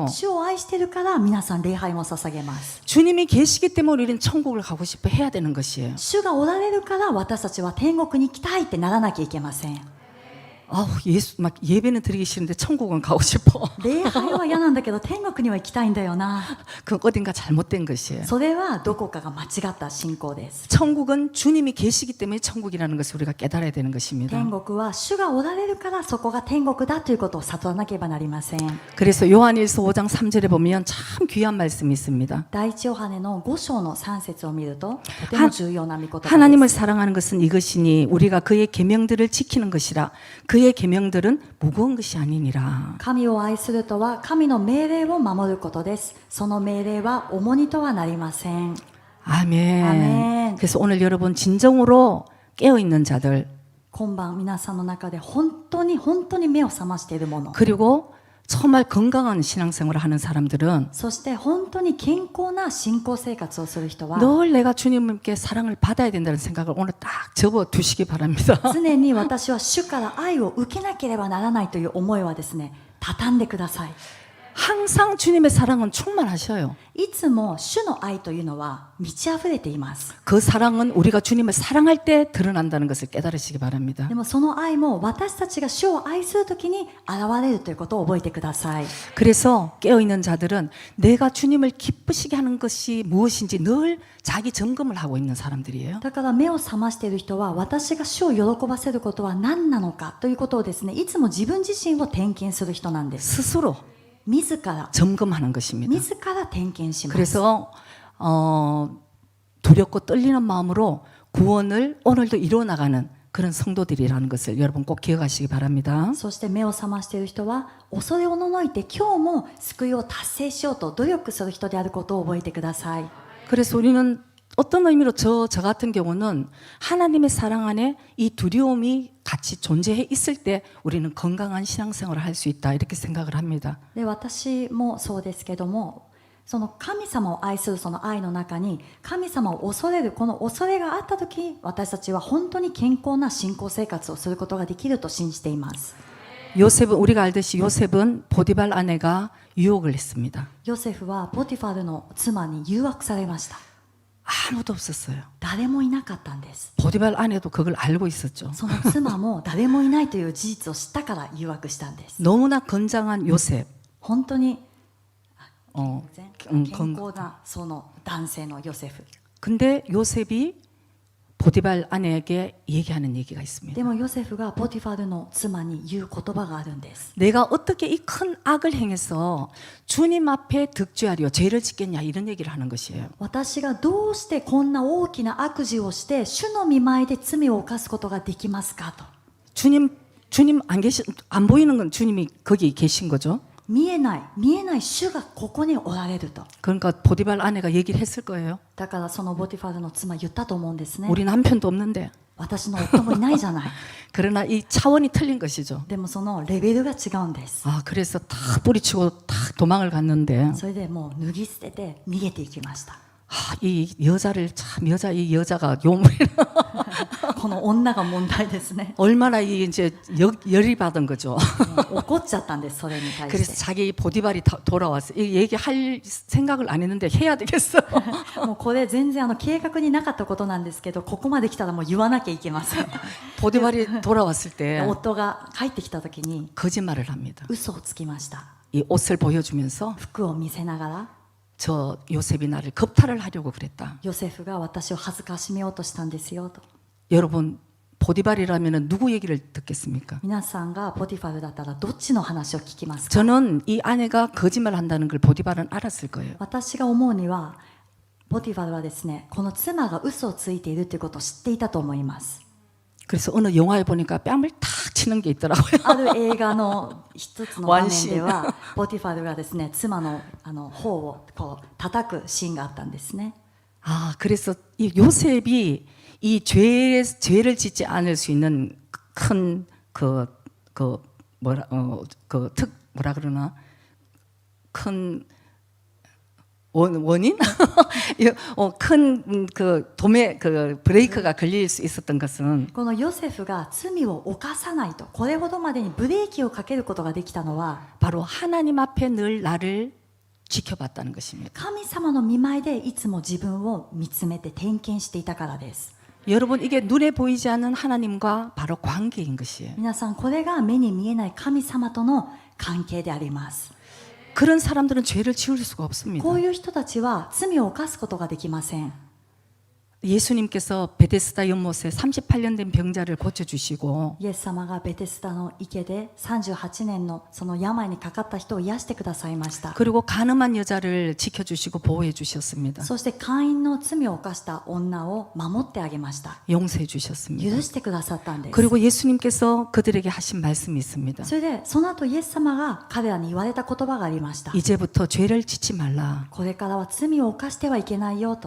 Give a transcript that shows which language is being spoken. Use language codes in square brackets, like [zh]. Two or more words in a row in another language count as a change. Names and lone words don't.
[ja] 主を愛しているから皆さん礼拝も捧げます。 [ko] 주님이 계시기 때문에 우리는 천국을 가고 싶어 해야 되는 것이에요. [ja] 主がおられるから私たちは天国に行きたいってならなきゃいけません。 [ko] 아우 예수 막 예배는 드리기 싫은데 천국은 가고 싶어. [ja] 礼拝は嫌なんだけど天国には行きたいんだよな。 [ko] 그 어딘가 잘못된 것이에요. [ja] それはどこかが間違った信仰です。 [ko] 천국은 주님이 계시기 때문에 천국이라는 것을 우리가 깨달아야 되는 것입니다. [ja] 天国は主がおられるからそこが天国だということを悟らなければなりません。 [ko] 그래서 요한일서 5장 3절에 보면 참 귀한 말씀이 있습니다. [ja] 第一ヨハネの5章の3節を見るととても重要な御言葉です。 [ko] 하나님을 사랑하는 것은 이것이니 우리가 그의 계명들을 지키는 것이라. 그의 계명들은 무거운 것이 아니니라. [ja] 神を愛するとは神の命令を守ることです。その命令は重荷とはなりません。 [ko] 아멘. 아멘. 그래서 오늘 여러분 진정으로 깨어 있는 자들 [ja] 今晩皆さんの中で本当に目を覚ましているもの、 [ko] 그리고 정말 건강한 신앙생활을 하는 사람들은 [ja] そして本当に健康な信仰生活をする人は [ko] 늘 내가 주님께 사랑을 받아야 된다는 생각을 오늘 딱 접어 두시기 바랍니다. [ja] 常に私は主から愛を受けなければならないという思いはですね、畳んでください。 [ko] 항상 주님의 사랑은 충만하셔요. [ja] いつも主の愛というのは満ち溢れています。 [ko] 그 사랑은 우리가 주님을 사랑할 때 드러난다는 것을 깨달으시기 바랍니다. [ja] でもその愛も私たちが主を愛するときに現れるということを覚えてください。 [ko] 그래서 깨어있는 자들은 내가 주님을 기쁘시게 하는 것이 무엇인지 늘 자기 점검을 하고 있는 사람들이에요. [ja] だから目を覚ましている人は私が主を喜ばせることは何なのかということをですね、いつも自分自身を点検する人なんです。 [ko] 스스로 [ja] 自ら [ko] 점검하는 것입니다. [ja] 自ら点検します。 [ko] 그래서 두렵고 떨리는 마음으로 구원을 오늘도 이루어나가는 그런 성도들이라는 것을 여러분 꼭 기억하시기 바랍니다. [ja] そして目を覚ましている人は恐れおののいて今日も救いを達成しようと努力する人であることを覚えてください。 [ko] 그래서 우리는 어떤 의미로 저 같은 경우는 하나님의 사랑 안에 이 두려움이 같이 존재해 있을 때 우리는 건강한 신앙생활을 할 수 있다 이렇게 생각을 합니다. [ja] で私もそうですけども、その神様を愛するその愛の中に神様を恐れるこの恐れがあった時、私たちは本当に健康な信仰生活をすることができると信じています。 [ko] 요셉은 우리가 알듯이 요셉은 보디발 아내가 유혹을 했습니다. [ja] ヨセフはポティファルの妻に誘惑されました。 [ko] 아무도 없었어요. [ja] 誰もいなかったんです。 [ko] 보디발 아내도 그걸 알고 있었죠. [ja] その妻も誰もいないという事実を知ったから誘惑したんです。 [ko] 너무나 건장한 요셉. [ja] 本当に 어, 健康なその男性のヨセフ。 [ko] 근데 요셉이 보디발 아내에게 얘기하는 얘기가 있습니다. [ja] でもヨセフがポティファルの妻に言う言葉があるんです。 [ko] 내가 어떻게 이 큰 악을 행해서 주님 앞에 득죄하려 죄를 짓겠냐 이런 얘기를 하는 것이에요. [ja] 私がどうしてこんな大きな悪事をして主の御前で罪を犯すことができますかと。 [ko] 주님 안 보이는 건 주님이 거기 계신 거죠. [ja] 見えない主がここにおられると。 [ko] 그러니까 보디발 아내가 얘기를 했을 거예요. [ja] だからそのポティファルの妻言ったと思うんですね。 [ko] 우리 남편도 없는데. [ja] 私の夫もいないじゃない。 [ko] 그러나 이 차원이 틀린 것이죠. [ja] でもそのレベルが違うんです。 [ko] 아, 그래서 다 뿌리치고 다 도망을 갔는데 [ja] それでもう脱ぎ捨てて逃げていきました。 [ko] 아, 이 여자가 요물이나 [ja] この女が問題ですね。 [ko] 얼마나 이제 열이 받은 거죠. [ja] 怒っちゃったんです、それに対 [ko] 그래서 [ja] し [ko] 자기 보디발이 돌아왔어. 이 얘기할 생각을 안 했는데 해야 되겠어. [ja] て。もうこれ全然計画になかったことなんですけど、ここまで来たらもう言わなきゃいけません。 [ko] 보디발이 돌아왔을 때 [ja] 夫が帰ってきた時に [ko] 거짓말을 합니다. [ja] 嘘をつきました。 [ko] 이 옷을 보여주면서 [ja] 服を見せながら [ko] 저 요셉이 나를 겁탈을 하려고 그랬다. [ja] ヨセフが私を恥ずかしめようとしたんですよと。 [ko] 여러분 보디발이라면 누구 얘기를 듣겠습니까? [ja] 皆さんがポティファルだったらどっちの話を聞きますか？ [ko] 저는 이 아내가 거짓말 한다는 걸 보디발은 알았을 거예요. [ja] 私が思うにはポティファルはですね、この妻が嘘をついているということを知っていたと思います。 [ko] 그래서 어느 영화에 보니까 뺨을 탁 치는 게 있더라고요. [ja] ある映画の一つの場面ではポティファルがですね、妻の頬をこう叩くシーンがあったんですね。 [ko] 아, 그래서 이 요셉이 이 죄를 짓지 않을 수 있는 큰 뭐라 그러나 큰 원인? 큰 도매 브레이크가 걸릴 수 있었던 것은 [ja] このヨセフが罪を犯さないと、これほどまでにブレーキをかけることができたのは [ko] 바로 하나님 앞에 늘 나를 지켜봤다는 것입니다. [ja] 神様の御前でいつも自分を見つめて点検していたからです。 [ko] 여러분 이게 눈에 보이지 않는 하나님과 바로 관계인 것이에요. [ja] 皆さん、これが目に見えない神様との関係であります。 [ko] 그런 사람들은 죄를 지을 수가 없습니다. [ja] こういう人たちは罪を犯すことができません。 [ko] 예수님께서 베데스다 연못에 38년 된 병자를 고쳐주시고 [ja] イエス様がベテスダの池で38年のその病にかかった人を癒してくださいました。 [ko] 그리고 가늠한 여자를 지켜주시고 보호해 주셨습니다. [ja] そして会員の罪を犯した女を守ってあげました。 [ko] 용서해 주셨습니다. [ja] 許してくださったんです。 [ko] 그리고 예수님께서 그들에게 하신 말씀이 있습니다. [ja] それでその後イエス様が彼らに言われた言葉がありました。 [ko] 이제부터 죄를 짓지 말라. [ja] これからは罪を犯してはいけないよと。